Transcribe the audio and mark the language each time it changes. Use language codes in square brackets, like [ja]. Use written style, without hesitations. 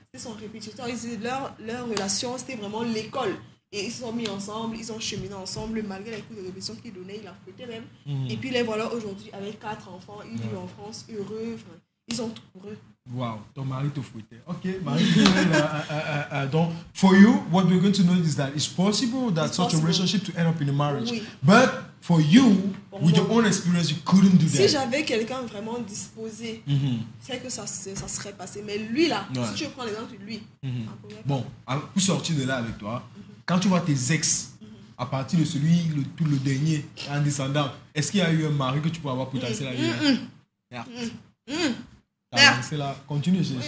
[fr] C'était son répétiteur, leur relation c'était vraiment l'école. Et ils se sont mis ensemble, ils ont cheminé ensemble, malgré les coups de répétition qu'ils donnaient, il a fouetté même. Et puis les voilà aujourd'hui avec 4 enfants, ils vivent en France, heureux, ils ont tout pour eux. Wow, ton mari te fouettait. Ok, Marie. Donc, [en] for you, what we're going to know is that it's possible that such a relationship to end up in a marriage. [fr] Oui. [en] But for you, with your own experience, you couldn't do that. [fr] Si j'avais quelqu'un vraiment disposé, c'est que ça serait passé. Mais lui là, si je prends l'exemple de lui. Bon, pour sortir de là avec toi, quand tu vois tes ex, à partir de celui, le dernier, en descendant, est-ce qu'il y a eu un mari que tu peux avoir potentiel à lui? C'est là, continue.